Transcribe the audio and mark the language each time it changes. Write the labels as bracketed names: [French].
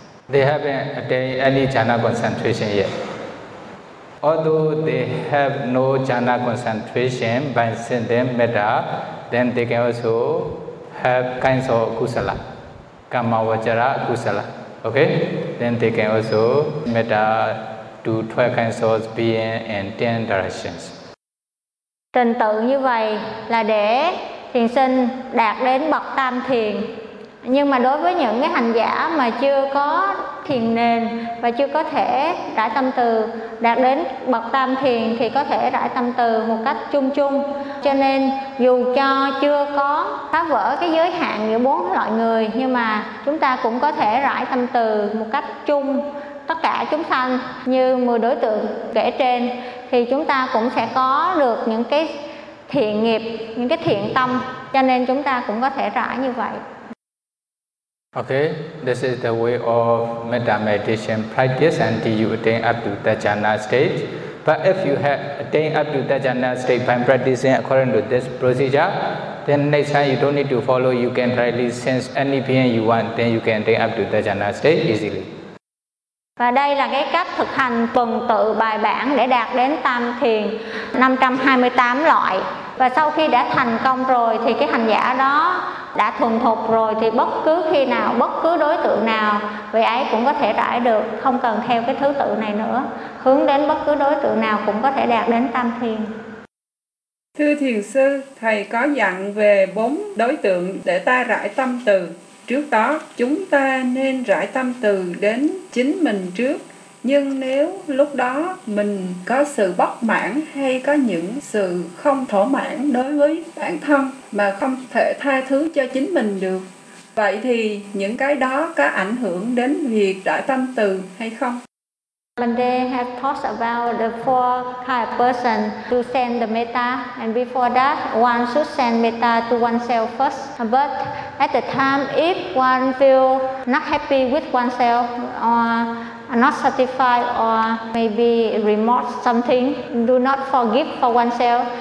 [English] They haven't attained any jhana concentration yet. Although they have no jhana concentration by sending them metta, then they can also have kinds of kusala, kamma vajra kusala. Okay? Then they can also metta to 12 kinds of being in 10 directions. [Vietnamese] Trình tự như vậy là để thiền sinh đạt đến bậc tam thiền. Nhưng mà đối với những cái hành giả mà chưa có thiền nền và chưa có thể rải tâm từ, đạt đến bậc tam thiền thì có thể rải tâm từ một cách chung chung. Cho nên dù cho chưa có phá vỡ cái giới hạn giữa bốn loại người, nhưng mà chúng ta cũng có thể rải tâm từ một cách chung tất cả chúng sanh như 10 đối tượng kể trên, thì chúng ta cũng sẽ có được những cái thiện nghiệp, những cái thiện tâm, cho nên chúng ta cũng có thể rải như vậy. [English] Okay, this is the way of metta meditation practice until you attain up to the jhana stage. But if you have attained up to the jhana stage by practicing according to this procedure, then next time you don't need to follow, you can directly sense any being you want, then you can attain up to the jhana stage easily. [Vietnamese] Và đây là cái cách thực hành tuần tự bài bản để đạt đến tam thiền 528 loại. Và sau khi đã thành công rồi thì cái hành giả đó đã thuần thục rồi, thì bất cứ khi nào, bất cứ đối tượng nào, vị ấy cũng có thể rải được, không cần theo cái thứ tự này nữa. Hướng đến bất cứ đối tượng nào cũng có thể đạt đến tam thiền. Thưa thiền sư, thầy có dặn về bốn đối tượng để ta rải tâm từ. Trước đó, chúng ta nên rải tâm từ đến chính mình trước. Nhưng nếu lúc đó mình có sự bất mãn hay có những sự không thỏa mãn đối với bản thân mà không thể tha thứ cho chính mình được, vậy thì những cái đó có ảnh hưởng đến việc rải tâm từ hay không? [English] When they have thoughts about the four kind of person to send the metta, and before that, one should send metta to oneself first. But at the time, if one feel not happy with oneself or not satisfied or maybe remorse something, do not forgive for oneself.